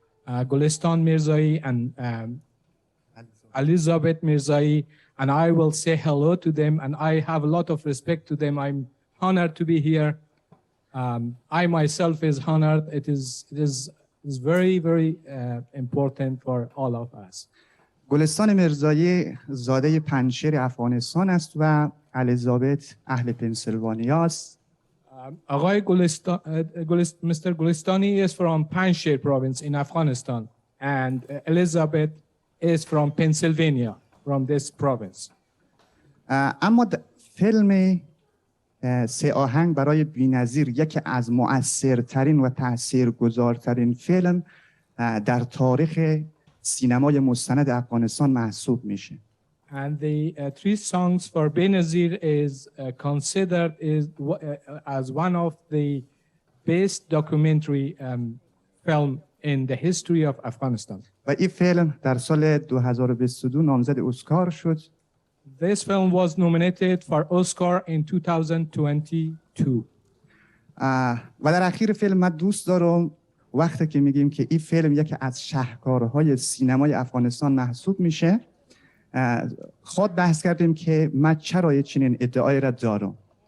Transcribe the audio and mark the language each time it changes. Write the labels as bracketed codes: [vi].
[en] Gulistan Mirzai and Elizabeth Mirzai, and I will say hello to them, and I have a lot of respect to them. I'm honored to be here. I myself is honored. It is very, very important for all of us. [fa] گلستان میرزایی زاده پنجشیر افغانستان است و الیزابت اهل پنسیلوانیا است. آقای Mr. [en] Gulistani is from Panjshir province in Afghanistan, and Elizabeth is from Pennsylvania, from this province. [fa] اما فیلم سه آهنگ برای بی‌نظیر یکی از مؤثرترین و تاثیرگذارترین فیلم در تاریخ سینمای مستند افغانستان محسوب میشه. [en] And the three songs for Benazir is considered as one of the best documentary film in the history of Afghanistan. [fa] و این فیلم در سال 2022 نامزد اسکار شد. [en] This film was nominated for Oscar in 2022. [fa] و در اخیر فیلم من دوست دارم وقتی که میگیم که این فیلم یکی از شاهکارهای سینمای افغانستان محسوب میشه خود بحث کردیم که من چرا چنین ادعایی را دارم.